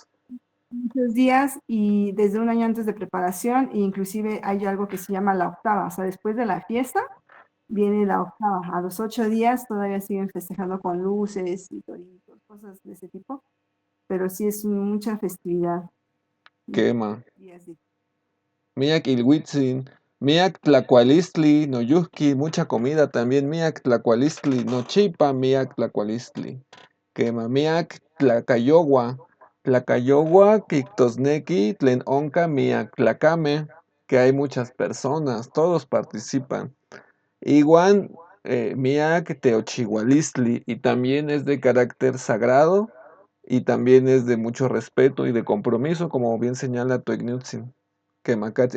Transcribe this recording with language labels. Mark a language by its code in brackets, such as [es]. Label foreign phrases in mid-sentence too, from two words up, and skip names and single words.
[es] Muchos días y desde un año antes de preparación, e inclusive hay algo que se llama la octava, o sea, después de la fiesta viene la octava. A los 8 días todavía siguen festejando con luces y toritos, cosas de ese tipo. pero sí es mucha festividad. Quema. Y así. [nah] Miak Ilhuitzin, Miak Tlacualistli, no Yuski, [es] mucha comida también. [nah] Miak Tlacualistli, no Chipa, Miak Tlacualistli. Quema, Miak Tlacayogua, Tlacayogua, Kictosneki, Tlen Onca, Miak Tlacame, [es] que hay muchas personas, todos participan. Igual, [nah] Miak Teochihualistli, [es] y también es de carácter sagrado, y también es de mucho respeto y de compromiso, como bien señala Toignutzin. Kemakatsi.